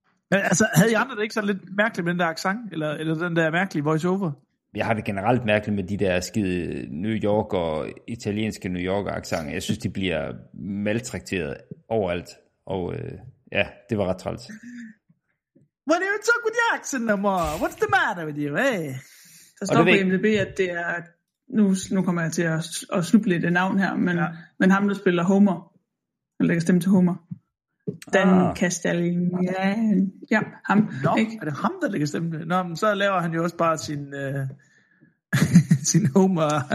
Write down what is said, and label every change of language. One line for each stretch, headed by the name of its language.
Danish: Men altså, havde I andre det ikke så lidt mærkeligt med den der accent, eller den der mærkelige voiceover? Jeg har det generelt mærkeligt med de der skide New York og italienske New Yorker accent. Jeg synes, de bliver maltrakteret overalt, og ja, det var ret træls.
English: What are you talking with your accent no more? What's the matter with you? Hey.
Danish: Der står på IMDb, at det er, nu kommer jeg til at snuble lidt af navn her, men, ja. Men ham, der spiller Homer, han lægger stemme til Homer. Dan Castellan, ja, ham. Nå, er det ham, der lægger stemme til? Nå, men så laver han jo også bare sin, sin Homer.